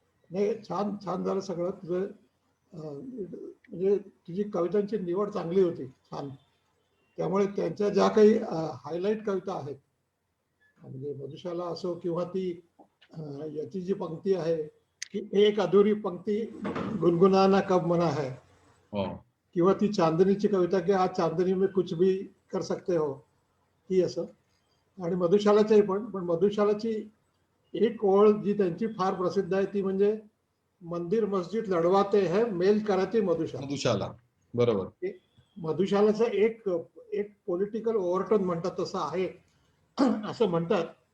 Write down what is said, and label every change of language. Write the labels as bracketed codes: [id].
[mr] नाही, छान छान झालं सगळं तुझं. म्हणजे तुझी कवितांची निवड चांगली होती, छान. त्यामुळे त्यांच्या ज्या काही हायलाईट कविता आहेत, म्हणजे मधुशाला असो किंवा ती याची जी पंक्ती आहे की [hi] एक अधुरी पंक्ती गुनगुनाना कब मना है, [mr] हो किंवा ती चांदनीची कविता की [hi] आज चांदनी में कुछ भी कर सकते हो, [mr] ही असं. आणि मधुशालाच्याही पण मधुशालाची एक ओळ जी त्यांची फार प्रसिद्ध आहे ती म्हणजे [hi] मंदिर मस्जिद लढवाते है मेल कराती मधुशाला. [mr] मधुशाला, बरोबर. मधुशालाचं एक एक पॉलिटिकल ओव्हरटोन म्हणतात तसं आहे, असं म्हणतात.